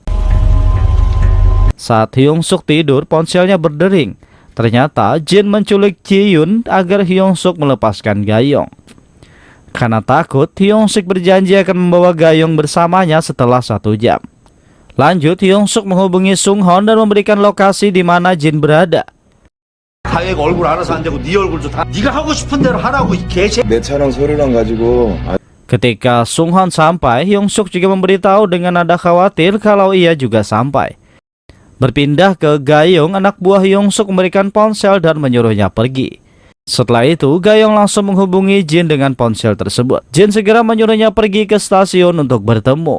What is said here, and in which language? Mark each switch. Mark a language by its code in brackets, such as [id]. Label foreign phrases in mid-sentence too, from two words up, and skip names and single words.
[id] Saat Hyung Suk tidur, ponselnya berdering. Ternyata Jin menculik Ji Yoon agar Hyung Suk melepaskan Gayong. Karena takut, Hyung Suk berjanji akan membawa Gayong bersamanya setelah 1 jam. Lanjut, Hyung Suk menghubungi Sung Hon dan memberikan lokasi di mana Jin berada. [ko] 가해가 얼굴 알아서 안 되고 네 얼굴도 다 네가 하고 싶은 대로 하라고 이 개새. 내 차랑 서류랑 가지고 [id] Ketika Sung Hon sampai, Hyung Suk juga memberitahu dengan nada khawatir kalau ia juga sampai. Berpindah ke Gayong, anak buah Hyung Suk memberikan ponsel dan menyuruhnya pergi. Setelah itu, Gayong langsung menghubungi Jin dengan ponsel tersebut. Jin segera menyuruhnya pergi ke stasiun untuk bertemu.